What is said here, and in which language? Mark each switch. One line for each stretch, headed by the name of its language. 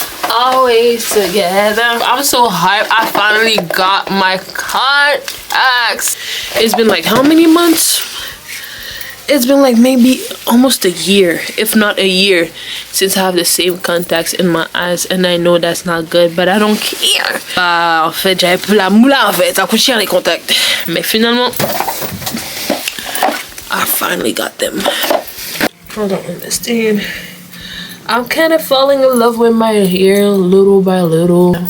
English: Always together. I'm so hyped. I finally got my contacts. It's been like how many months? It's been like maybe almost a year, if not a year, since I have the same contacts in my eyes, and I know that's not good, but I don't care.
French: En fait, j'avais plus la moula en fait. Ça coûte cher les contacts. Mais finalement,
English: I finally got them. I don't understand. I'm kind of falling in love with my hair little by little.